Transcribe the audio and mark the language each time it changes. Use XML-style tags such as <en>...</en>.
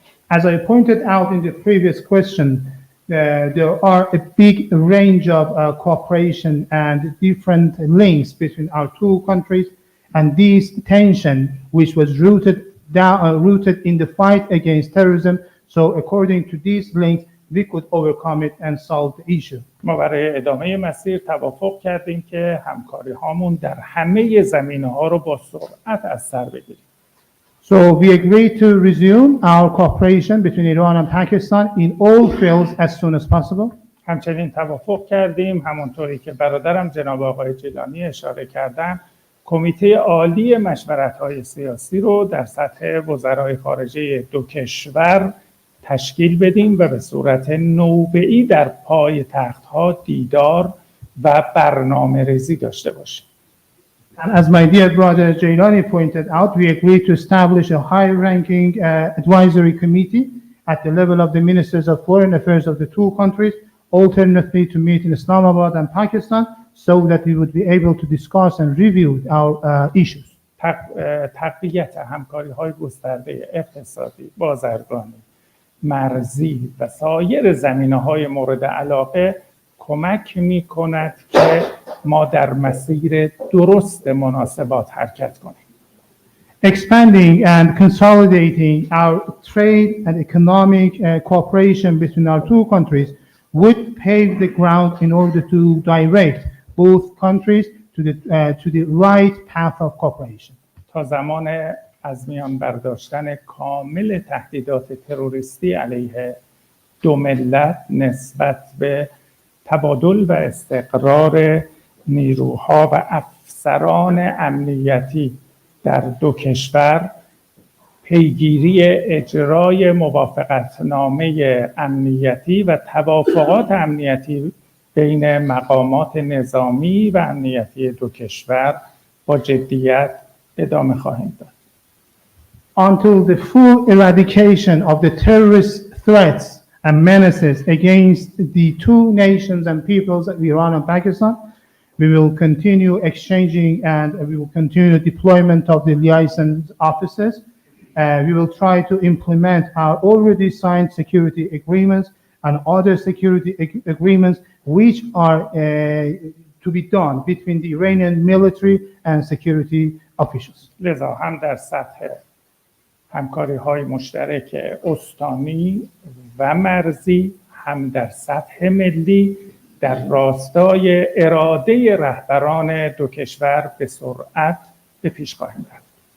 <en>As I pointed out in the previous question, there are a big range of cooperation and different links between our two countries, and this tension, which was rooted in the fight against terrorism, so according to these links, we could overcome it and solve the issue.</en> <fa>ما برای ادامه مسیر توافق کردیم که همکاری هامون در همه زمینه‌ها رو با سرعت از سر بگیریم.</fa> <en>So we agreed to resume our cooperation between Iran and Pakistan in all fields as soon as possible.</en> <fa>همچنین توافق کردیم همونطوری که برادرم جناب آقای جیلانی اشاره کردن، کمیته عالی مشورت‌های سیاسی رو در سطح وزرای خارجه دو کشور تشکیل بدیم و به صورت نوبه‌ای در پایتخت‌ها دیدار و برنامه‌ریزی داشته باشیم.</fa> <en>And as my dear brother Jailani pointed out, we agreed to establish a high-ranking advisory committee at the level of the ministers of foreign affairs of the two countries, alternately to meet in Islamabad and Pakistan, so that we would be able to discuss and review our issues.</en> <fa>تقویت همکاری‌های گسترده اقتصادی، بازرگانی، مرزی و سایر زمینه‌های مورد علاقه کمک می‌کند که ما در مسیر درست مناسبات حرکت کنیم.</fa> <en>Expanding and consolidating our trade and economic cooperation between our two countries would pave the ground in order to direct both countries to the right path of cooperation.</en> <fa>تا زمان از میان برداشتن کامل تهدیدات تروریستی علیه دو ملت نسبت به تبادل و استقرار نیروها و افسران امنیتی در دو کشور، پیگیری اجرای موافقتنامه امنیتی و توافقات امنیتی بین مقامات نظامی و امنیتی دو کشور با جدیت ادامه خواهیم داد.</fa> <en>Until the full eradication of the terrorist threats and menaces against the two nations and peoples of Iran and Pakistan, we will continue exchanging and we will continue the deployment of the liaison officers. We will try to implement our already signed security agreements and other security agreements which are to be done between the Iranian military and security officials.</en> <fa>لذا هم در سطح همکاری‌های مشترک استانی و مرزی، هم در سطح ملی در راستای اراده رهبران دو کشور به سرعت به پیش خواهیم رفت.</fa>